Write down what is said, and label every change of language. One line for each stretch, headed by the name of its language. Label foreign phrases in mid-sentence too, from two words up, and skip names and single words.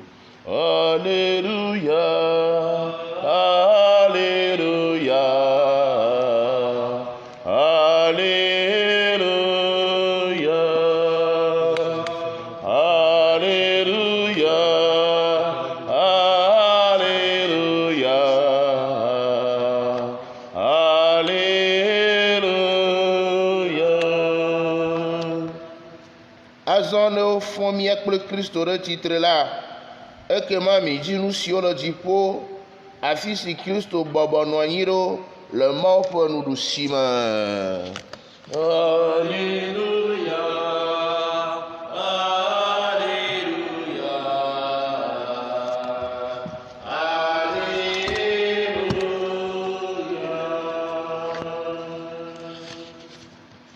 French: Alléluia, Alléluia, Alléluia, Alléluia, Alléluia, Alléluia.
Ewe: Azɔ ne wofɔ mía kple Kristo ɖe tsitre la, ekema midzi nu siwo le dziƒo, afi si Kristo bɔbɔ nɔ anyi ɖo le Mawu ƒe nuɖusime.
French: Alléluia, Alléluia, Alléluia.